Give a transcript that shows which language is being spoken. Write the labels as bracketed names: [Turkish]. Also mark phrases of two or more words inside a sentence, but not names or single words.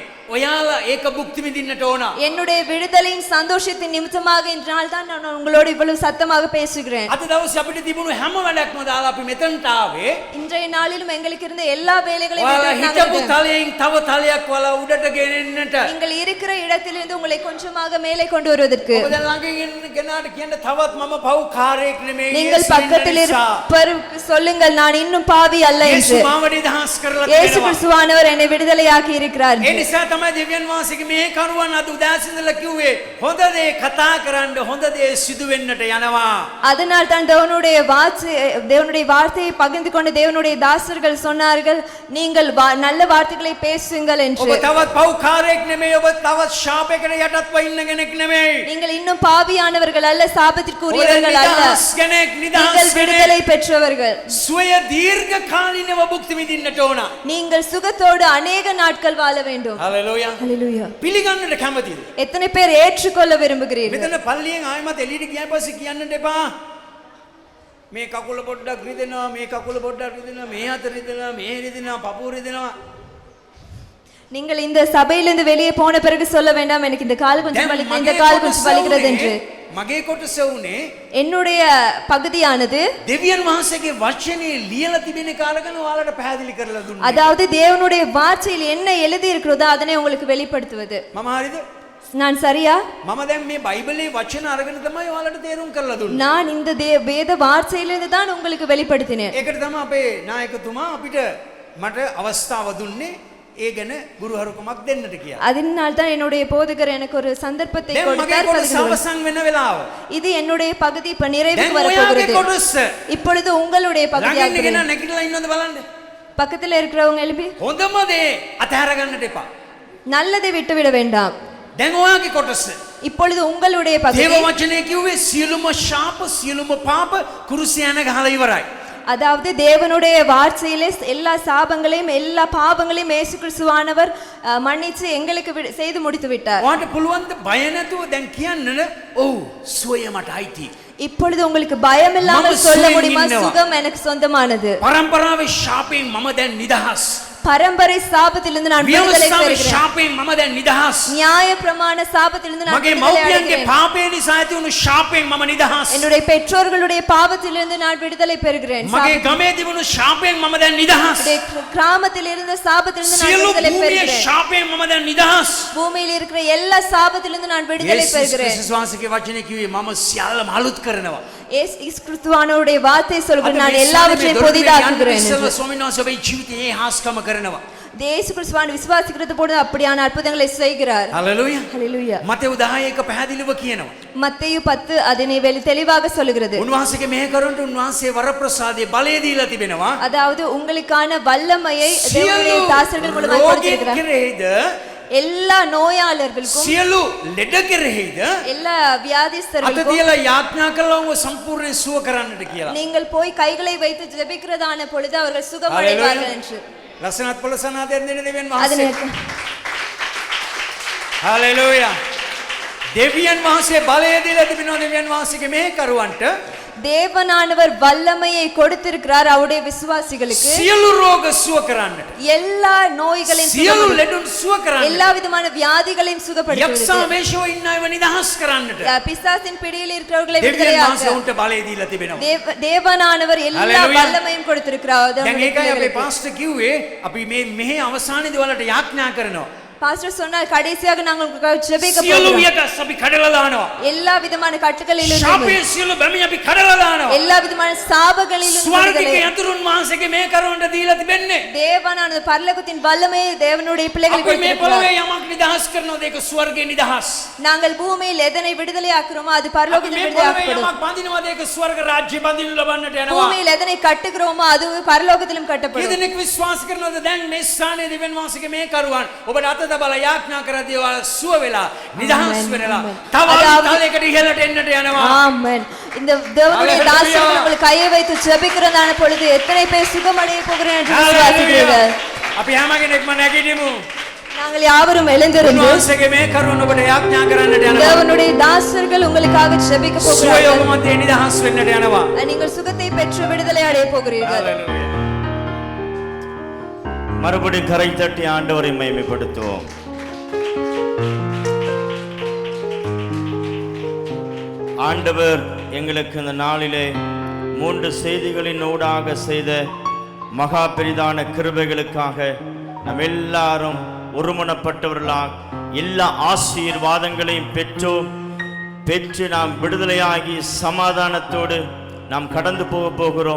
[Sinhala] ඔයාලා ඒක භුක්ති විඳින්නට ඕන. [Tamil] என்னுடைய விடுதலையின் சந்தோஷத்தின் நிமித்தமாக இன்று நாள் தான் நான் உங்களோடு இவ்வளவு சத்தமாக பேசுகிறேன். [Sinhala] අද දවසේ අපිට තිබුණු හැම වැඩක්ම දාලා අපි මෙතනට ආවේ. [Tamil] இன்றைய நாளிலும் எங்களுக்கு இருந்த எல்லா வேலைகளையும் [Sinhala] ඔයාලා [Tamil] விட்டு நாங்கள் [Sinhala] හිටපු තලයෙන් තව තලයක් වල උඩට ගෙනෙන්නට. [Tamil] நீங்கள் இருக்கிற இடத்திலிருந்து உங்களை உங்களை கொஞ்சமாக மேலே கொண்டு வருவதற்கு. [Sinhala] ඔබ දැන් ළඟ ඉන්න කෙනාට කියන්න තවත් මම පව්කාරයෙක් නෙමෙයි. [Tamil] நீங்கள் பக்கத்தில் இருப்பவருக்கு சொல்லுங்கள் நான் இன்னும் பாவி அல்ல என்று. [Sinhala] යේසු මාව නිදහස් කරලා [Tamil] இயேசு [Sinhala] තියෙනවා. [Tamil] கிறிஸ்துவானவர் என்னை விடுதலையாக்கி இருக்கிறார். [Sinhala] ඒ නිසා තමයි දෙවියන් වහන්සේගේ මේ කරුවන් අද උදාසින්දලා කිව්වේ හොඳ දේ කතා කරන්න හොඳ දේ සිදු වෙන්නට යනවා. [Tamil] அதனால் தான் தேவனுடைய வார்த்தையை பகிர்ந்து கொண்ட தேவனுடைய தாசர்கள் சொன்னார்கள் நீங்கள் நல்ல வார்த்தைகளை பேசுங்கள் என்று. [Sinhala] ඔබ තවත් පව්කාරයෙක් නෙමෙයි. ඔබ තවත් ශාපයකට යටත්ව ඉන්න කෙනෙක් නෙමෙයි. [Tamil] நீங்கள் இன்னும் பாவியானவர்கள் அல்ல, சாபத்திற்குரியவர்கள் அல்ல. நீங்கள் விடுதலை பெற்றவர்கள். [Sinhala] සුවය දීර්ඝ කාලිනව භුක්ති විඳින්නට ඕන. [Tamil] நீங்கள் சுகத்தோடு அநேக நாட்கள் வாழ வேண்டும். [Sinhala] හලෙලූයා. [Tamil] ஹalleluya. [Sinhala] පිළිගන්නට කැමතිද? [Tamil] எத்தனை பேர் ஏற்றுக்கொள்ள விரும்புகிறீர்கள்? [Sinhala] මෙතන පල්ලියෙන් ආයමත් එළියට ගියාන් පස්සේ කියන්නට එපා. මේ කකුල පොඩ්ඩක් රිදෙනවා, මේ කකුල පොඩ්ඩක් රිදෙනවා, මේ අත රිදෙනවා, මේ රිදෙනවා, පපුව රිදෙනවා. [Tamil] நீங்கள் இந்த சபையிலிருந்து வெளியே போன பிறகு சொல்ல வேண்டாம் எனக்கு இந்த கால் கொஞ்சம் வலிக்குது, இந்த கால் கொஞ்சம் வலிக்கிறது என்று. [Sinhala] මගේ කොටස උනේ [Tamil] என்னுடைய பகுதியானது [Sinhala] දෙවියන් වහන්සේගේ වචනේ ලියලා තිබෙන කාලකන ඔයාලට පැහැදිලි කරලා දුන්නා. [Tamil] அதாவது தேவனுடைய வார்த்தையில் என்ன எழுதி இருக்கிறதோ அதனை உங்களுக்கு வெளிப்படுத்துவது. [Sinhala] මම හරිද? [Tamil] நான் சரியா? [Sinhala] මම දැන් මේ බයිබලයේ වචන අරගෙන තමයි ඔයාලට තේරුම් කරලා දුන්නේ. [Tamil] நான் இந்த வேத வார்த்தையிலிருந்து தான் உங்களுக்கு வெளிப்படுத்தினேன். [Sinhala] ඒකට තමයි අපේ නායකතුමා අපිට මට අවස්ථාව දුන්නේ ඒ ගැන ගුරුහරුකමක් දෙන්නට කියලා. [Tamil] அதனால் தான் என்னுடைய போதகர் எனக்கு ஒரு சந்தர்ப்பத்தை [Sinhala] දැන් මගේ [Tamil] கொடுத்தார். [Sinhala] කොටස අවසන් වෙන වෙලාව. [Tamil] இது என்னுடைய பகுதி இப்ப நிறைவுக்கு [Sinhala] දැන් [Tamil] வர [Sinhala] ඔයාගේ [Tamil] போகிறது. [Sinhala] කොටස [Tamil] இப்பொழுது உங்களுடைய பகுதியாக [Sinhala] ළඟින් ඉන්න කෙනා නැගිටලා ඉන්නවද බලන්න. [Tamil] பக்கத்துல இருக்கிறவங்க எழுப்பி [Sinhala] හොඳම දේ අතහැර ගන්නට එපා. [Tamil] நல்லதை விட்டுவிட வேண்டாம். [Sinhala] දැන් ඔයාගේ කොටස [Tamil] இப்பொழுது உங்களுடைய பகுதி [Sinhala] දේව වචනේ කිව්වේ සියලුම ශාප සියලුම පාප කුරුසියන ගහලා ඉවරයි. [Tamil] அதாவது தேவனுடைய வார்த்தையிலே எல்லா சாபங்களையும் எல்லா பாவங்களையும் இயேசு கிறிஸ்துவானவர் மன்னிச்சு எங்களுக்கு செய்து முடித்து விட்டார். [Sinhala] ඔයාට පුළුවන් ද බය නැතුව දැන් කියන්න ඔව් සුවය මට අයිති. [Tamil] இப்பொழுது உங்களுக்கு பயம் இல்லாமல் சொல்ல முடியுமா சுகம் எனக்கு சொந்தமானது. [Sinhala] පරම්පරාවේ ශාපයෙන් මම දැන් නිදහස්. [Tamil] பரம்பரை சாபத்திலிருந்து நான் விடுதலை பெறுகிறேன். [Sinhala] ශාපයෙන් මම දැන් නිදහස්. [Tamil] நியாய பிரமாண சாபத்திலிருந்து நான் [Sinhala] මගේ [Tamil] விடுதலை [Sinhala] මව්පියන්ගේ [Tamil] அடைகிறேன். [Sinhala] පාපේ නිසා ඇති වුණු ශාපයෙන් මම නිදහස්. [Tamil] என்னுடைய பெற்றோர்களுடைய பாவத்திலிருந்து நான் விடுதலை பெறுகிறேன். [Sinhala] මගේ ගමේ තිබුණු ශාපයෙන් මම දැන් නිදහස්. [Tamil] கிராமத்தில் இருந்த சாபத்திலிருந்து நான் [Sinhala] සියලු [Tamil] விடுதலை [Sinhala] භූමියේ [Tamil] பெறுகிறேன். [Sinhala] ශාපයෙන් මම දැන් නිදහස්. [Tamil] பூமியில் இருக்கிற எல்லா சாபத்திலிருந்து நான் விடுதலை பெறுகிறேன். [Sinhala] යේසුස් වහන්සේගේ වචනේ කිව්වේ මම සියල්ලම අලුත් කරනවා. [Tamil] இயேசு கிறிஸ்துவானவருடைய வார்த்தை சொல்கிறார் நான் எல்லாவற்றையும் புதிதாக்குகிறேன். [Sinhala] ස්වාමීන් වහන්සේ ඔබේ ජීවිතයේ හාස්කම කරනවා. [Tamil] இயேசு கிறிஸ்துவான் விசுவாசிக்கிறது போல அப்படியான அற்புதங்களை செய்கிறார். ஹalleluya. ஹalleluya. [Sinhala] මතෙව් 10:1 පැහැදිලිව කියනවා. [Tamil] மத்தேயு 10 அதனை தெளிவாக சொல்கிறது. [Sinhala] උන්වහන්සේගේ මෙහෙකරුන්ට උන්වහන්සේ වරප්‍රසාදයේ බලය දීලා තිබෙනවා. [Tamil] அதாவது உங்களுக்கான வல்லமையை தேவனுடைய தாசர்கள் மூலமாக கொடுத்திருக்கிறார். எல்லா நோயாளர்களுக்கும் [Sinhala] සියලු ලෙඩ කෙරෙහිද [Tamil] எல்லா வியாதிஸ்தர்களுக்கும் [Sinhala] අත තියලා යාඥා කළා උඹ සම්පූර්ණයෙන් සුව කරන්නට කියලා. [Tamil] நீங்கள் போய் கைகளை வைத்து ஜெபிக்கிறதான பொழுது அவர்கள் சுகமடைவார்கள் என்று. [Sinhala] ලස්සනත් පොළසනාදයෙන් දෙන දෙවියන් වහන්සේ. හalleluya. දෙවියන් වහන්සේ බලය දීලා තිබෙනවා දෙවියන් වහන්සේගේ මෙහෙකරුවන්ට. [Tamil] தேவனானவர் வல்லமையை கொடுத்திருக்கிறார் அவருடைய விசுவாசிகளுக்கு. [Sinhala] සියලු රෝග සුව කරන්නට. [Tamil] எல்லா நோய்களையும் [Sinhala] සියලු ලෙඩුන් සුව කරන්නට. [Tamil] எல்லா விதமான வியாதிகளையும் சுகப்படுத்துவதற்கு. [Sinhala] යක්ෂාමේෂව ඉන්න අයව නිදහස් කරන්නට. [Tamil] பிசாசின் பிடியில் இருக்கிறவர்களை [Sinhala] දෙවියන් [Tamil] விடுதலையாக்க [Sinhala] වහන්සේ උන්ට බලය දීලා තිබෙනවා. [Tamil] தேவனானவர் எல்லா வல்லமையும் கொடுத்திருக்கிறார். [Sinhala] දැන් ඒකයි අපේ පාස්ටර් කිව්වේ අපි මේ මෙහි අවසානයේදී වලට යාඥා කරනවා. [Tamil] பாஸ்டர் சொன்னார் கடைசியாக நாங்கள் உங்களுக்கு ஜெபிக்க [Sinhala] සියලු [Tamil] போகிறோம். [Sinhala] වියකස් අපි කඩලා දානවා. [Tamil] எல்லா விதமான கட்டுகளிலும் [Sinhala] ශාපයේ සියලු බැමි අපි කඩලා දානවා. [Tamil] எல்லா விதமான சாபங்களிலும் [Sinhala] ස්වර්ගික යතුරුන් වහන්සේගේ මේ කරවන්න දීලා තිබෙන්නේ. [Tamil] தேவனானது பரலோகத்தின் வல்லமையை தேவனுடைய பிள்ளைகளுக்கு [Sinhala] අපි මේ [Tamil] கொடுத்திருக்கிறார். [Sinhala] පොළවේ යමක් නිදහස් කරනවාද ඒක ස්වර්ගයේ නිදහස්. [Tamil] நாங்கள் பூமியில் எதனை விடுதலையாக்குறோமோ அது [Sinhala] අපි [Tamil] பரலோகத்தில் [Sinhala] මේ පොළවේ [Tamil] விடுதலையாக்கப்படும். [Sinhala] යමක් බඳිනවාද ඒක ස්වර්ග රාජ්‍ය බඳිනු ලබන්නට යනවා. [Tamil] பூமியில் எதனை කட்டுகிறோமோ அது பரலோகத்திலும் கட்டப்படும். [Sinhala] ඊදෙනෙක් විශ්වාස කරනවාද දැන් මේ ස්ථානයේ දෙවියන් වහන්සේගේ මේ කරුවන් ඔබට අත තබලා යාඥා කරද්දී ඔයාලා සුව වෙලා නිදහස් වෙලා තව අලුත් ඉහළට එන්නට යනවා. [Tamil] ஆமென். இந்த தேவனுடைய தாசர்கள் உங்கள் கையை வைத்து ஜெபிக்கிறதான பொழுது எத்தனை பேர் சுகமடைய போகிறேன் என்று விசுவாசிக்கிறீர்கள்? [Sinhala] අපි හැම කෙනෙක්ම නැගිටිමු. [Tamil] நாங்கள் யாவரும் எழுந்திருந்து [Sinhala] උන්වහන්සේගේ මේ කරුවන් ඔබට යාඥා කරන්නට යනවා. [Tamil] தேவனுடைய தாசர்கள் உங்களுக்காக ஜெபிக்க [Sinhala] සුවය [Tamil] போகிறார்கள். [Sinhala] ඔබ මැද නිදහස් වෙන්නට යනවා. [Tamil] நீங்கள் சுகத்தை பெற்று விடுதலை அடைய போகிறீர்கள். மறுபடி கரை தட்டி ஆண்டவரை மகிமைப்படுத்துவோம். ஆண்டவர் எங்களுக்கு இந்த நாளிலே 3 செய்திகளின் ஊடாக செய்த மகா பெரிதான கிருபைகளுக்காக நாம் எல்லாரும் ஒருமனப்பட்டவர்களாக எல்லா ஆசீர்வாதங்களையும் பெற்று நாம் விடுதலையாகி சமாதானத்தோடு நாம் கடந்து போகிறோம்.